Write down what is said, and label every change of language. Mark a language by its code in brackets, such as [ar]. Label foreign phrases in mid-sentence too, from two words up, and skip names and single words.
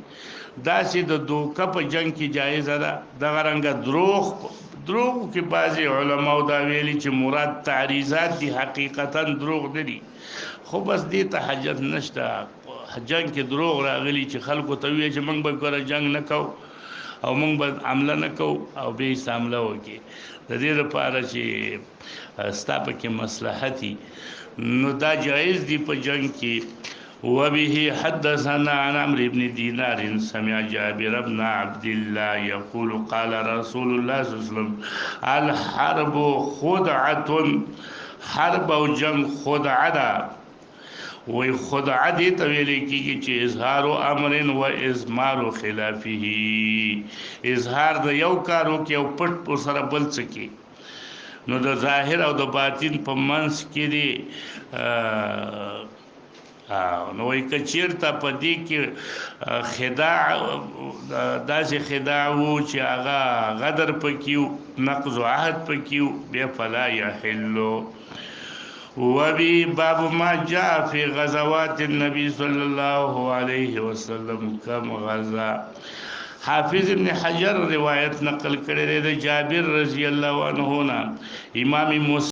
[ps] داسې د دوکه په جنگ کې جایزه ده. دغه رنګه دروغ کې بعضې علماو دا ویلي چې مراد تعریضات دي، حقیقتا دروغ نه دي، خو بس دې ته حاجت نشته. جنگ کې دروغ راغلي چې خلکو ته وایي چې موږ به ګوره جنگ نه کوو او موږ به حمله نه کوو او بیا یې حمله وکړي. د دې لپاره چې ستا پکې مصلحتي نو دا جایز دی په جنگ کې. [ar] وبه حدثنا عن عمرو بن دينار سمع جابر بن عبد الله يقول قال رسول الله صلى الله عليه وسلم الحرب خدعة. [ps] حرب او جنگ خدعه ده. وی خدعه دې ته ویل کېږي چې [ar] اظهار امر و اضمار خلافه، [ps] اظهار د یو کارو کې او پټ پر سره بل څه کې. نو د ظاهر او د باطن په منځ کې دی. نو وی کچیرته په دې کې خداع، داسې خداع وو چې هغه غدر پکې، نقض عهد پکې، بیا [ar] فلا یحلو. وبي باب ما جاء في غزوات النبي صلى الله عليه وسلم كم غزا. [ps] حافظ ابن حجر روایت نقل کړی دی د جابر [ar] رضی الله عنه [ps] نه. امام مسلم